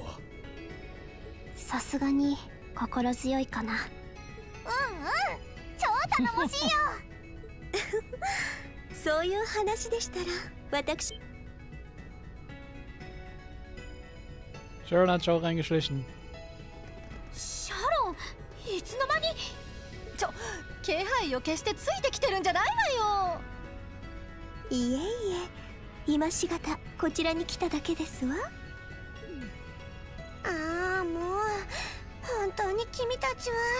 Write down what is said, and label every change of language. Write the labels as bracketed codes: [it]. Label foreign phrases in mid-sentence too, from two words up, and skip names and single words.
[ja] う。さすがに心強いかな。超頼もしいよ。そういう話でしたら私。 [de] シャロン hat sich auch reingeschlichen. [ja] シャロン、いつの間に。気配を消してついてきてるんじゃないわよ。いえいえ、今しがたこちらに来ただけですわ。ああ、もう本当に君たちは。